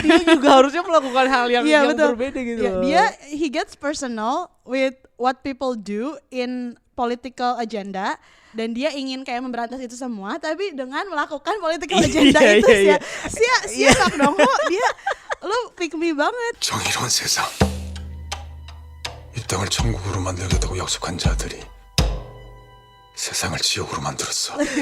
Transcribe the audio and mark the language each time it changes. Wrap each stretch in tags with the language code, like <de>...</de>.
<id>Dia juga harusnya melakukan hal yang berbeda gitu.</id> <en>He gets personal with what people do in political agenda.</en> <id>Dan dia ingin kayak memberantas itu semua, tapi dengan melakukan political agenda itu siap dong. Dia lo pick me banget.</id> <ko>정의로운 세상. 이 땅을 천국으로 만들겠다고 약속한 자들이 세상을 지옥으로 만들었어.</ko>